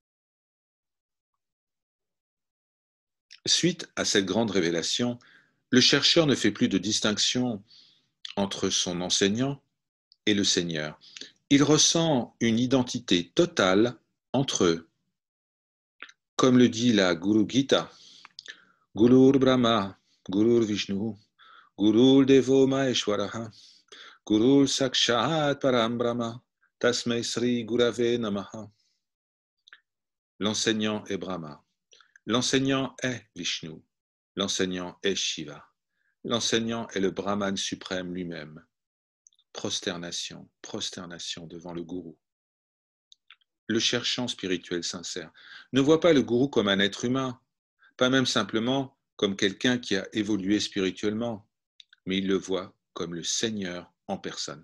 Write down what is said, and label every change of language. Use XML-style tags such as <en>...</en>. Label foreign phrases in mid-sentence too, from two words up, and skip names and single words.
<fr>Suite à cette grande révélation, le chercheur ne fait plus de distinction entre son enseignant et le Seigneur. Il ressent une identité totale entre eux. Comme le dit la Guru Gita,</fr> <sa>गुरुर् ब्रह्मा गुरुर् विष्णुः गुरुर् देवो महेश्वरः गुरुः साक्षात् परं ब्रह्म तस्मै श्री गुरवे नमः.</sa> <fr>L'enseignant est Brahma, l'enseignant est Vishnu, l'enseignant est Shiva, l'enseignant est le Brahman suprême lui-même. Prosternation, prosternation devant le gourou. Le cherchant spirituel sincère ne voit pas le gourou comme un être humain, pas même simplement comme quelqu'un qui a évolué spirituellement, mais il le voit comme le Seigneur en personne.</fr>